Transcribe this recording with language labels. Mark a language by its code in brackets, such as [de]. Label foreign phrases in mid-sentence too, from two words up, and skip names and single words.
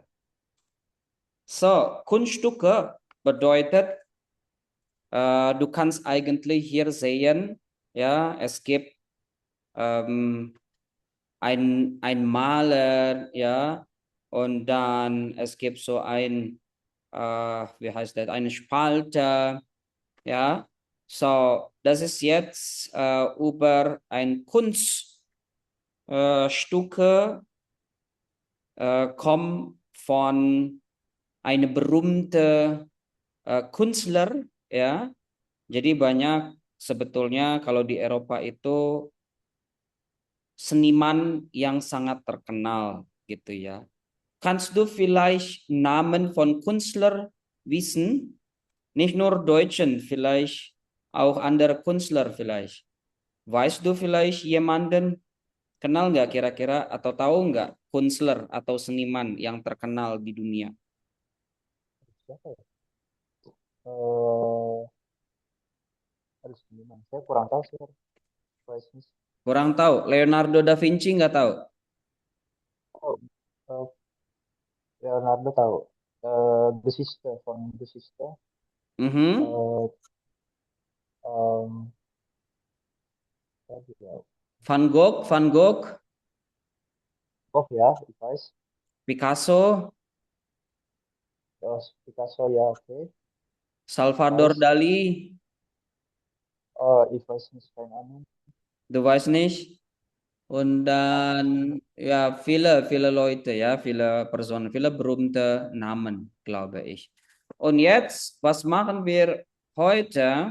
[de] So, Kunststücke bedeutet, du kannst eigentlich hier sehen, ja, es gibt ein Maler, ja, und dann es gibt so wie heißt das, eine Spalte, ja. So, das ist jetzt über ein Kunststücke kommt von einem berühmten Künstler, [id] ya. Jadi banyak sebetulnya kalau di Eropa itu seniman yang sangat terkenal gitu ya. [de] Kannst du vielleicht Namen von Künstler wissen? Nicht nur Deutschen, vielleicht auch andere Künstler vielleicht. Weißt du vielleicht jemanden, [id] kenal nggak kira-kira atau tahu nggak Künstler atau seniman yang terkenal di dunia? Siapa ya? Eh, Harus gimana? Saya kurang tahu sih. [en] Price. [id] Kurang tahu. Leonardo da Vinci nggak tahu? Oh, eh, Leonardo tahu. [en] The Sister, from The Sister. Mhm. [id] Eh, um, Tadi ya. Van Gogh, Van Gogh, Oh ya, Ives. Picasso, Terus Picasso ya, oke. Salvador Ives. Dali, [de] Oh, Ives nicht kein Ahnung. du weißt nicht. Und dann, ja, viele Leute, ja, viele Personen, viele berühmte Namen, glaube ich. Und jetzt, was machen wir heute?